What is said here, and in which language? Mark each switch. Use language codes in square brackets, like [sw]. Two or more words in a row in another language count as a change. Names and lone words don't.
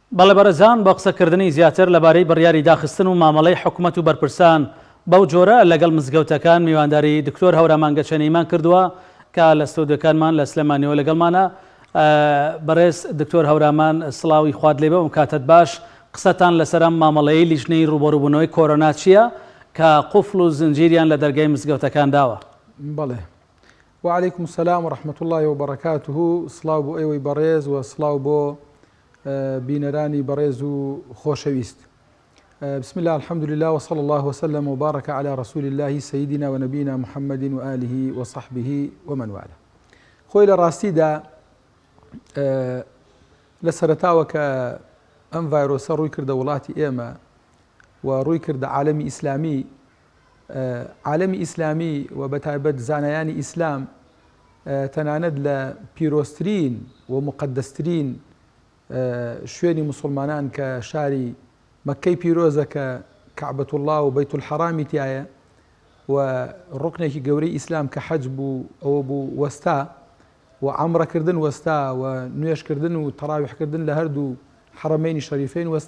[ckb] بەڵێ بەرەزان بە قسەکردنی زیاتر لەبارەی بڕیاری داخستن و مامەڵەی حکوومەت و بەرپرسان بەو جۆرە لەگەڵ مزگەوتەکان میوانداری دکتۆر هەورامان گەچەنیمان کردووە کە لە ستودیۆکانمان لە سلێمانیەوە لەگەڵمانە. بەڕێز دکتۆر هەورامان سڵاوی خوارد لێبە و کاتت باش. قسەتان لەسەر ئەم مامەڵەیەی لیژنەی ڕوبەڕووبوونەوەی کۆرۆنا چییە کە قوفڵ و زنجیریان لە دەرگای مزگەوتەکان داوە؟ [ar] بەڵێ وعليكم السلام ورحمة الله وبركاته. [ckb] سڵاو بۆ ئێوەی بەڕێز و سڵاو بۆ بینەرانی بەڕێز و خۆشەویست. [ar] بسم الله الحمد لله وصلى الله وسلم وبارك على رسول الله سيدنا ونبينا محمد وآله وصحبه ومن والاه. [ckb] خۆی لە ڕاستیدا لە سەرەتاوە کە ئەم ڤایرۆسە ڕووی کردە وڵاتی ئێمە و ڕووی کردە عالەمی ئیسلامی، عالەمی ئیسلامی و بەتایبەت زانایانی ئیسلام تەنانەت لە پیرۆستترین و مقدسترین شوێنی مسلمانان کە شاری مەکەی پیرۆزە کە کەعبەت الله و بەیت الحەرامی تایە و ڕوکنێکی گەورەی ئیسلام کە حەج بوو ئەوە بوو وەستا و عەمرەکردن وەستا و نوێشکردن و تەراویحکردن لە هەردوو حەرەمەینی شەریفەین وەستا.